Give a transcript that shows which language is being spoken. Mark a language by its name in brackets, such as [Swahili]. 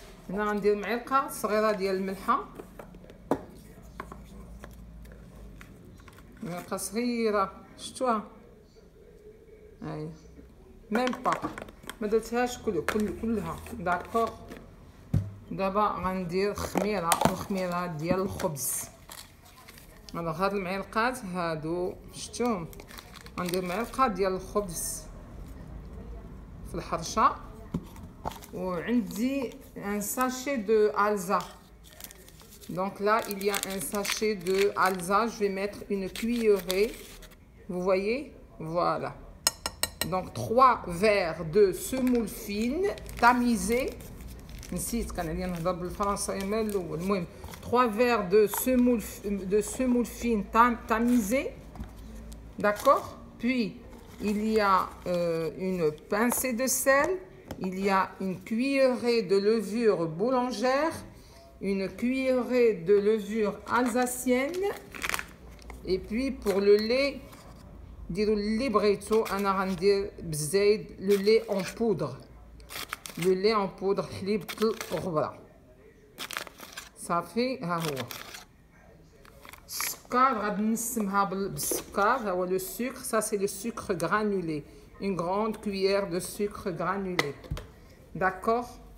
[Arabic] هنا غندير معلقه صغيره ديال الملحه، معلقه صغيره، شفتوها؟ هاي ميم با، ما درتهاش كلها. داكوغ، دابا غندير خميره، الخميره ديال الخبز. انا هاد المعلقات هادو شفتوهم، غندير معلقه ديال الخبز في الحرشه. [French] وعندي un sachet de Alza. Donc là, il y a un sachet de Alza. Je vais mettre une cuillerée. Vous voyez? Voilà. Donc 3 verres de semoule fine tamisée. [Arabic] نسيت كان عليا نهضر بالفرنسيه من الاول. [French] المهم 3 verres de semoule fine tamisée. D'accord? Puis il y a une pincée de sel. Il y a une cuillerée de levure boulangère, une cuillerée de levure alsacienne. Et puis pour le lait, ديروا اللي بغيتو، انا غندير بالزايد le lait en poudre. Le lait en poudre، حليب الغبره. [Arabic] صافي، ها هو السكر، غادي نسمها بالسكر. [French] ها هو لو sucre, ça c'est le sucre granulé. Une grande cuillère de sucre granulé. D'accord?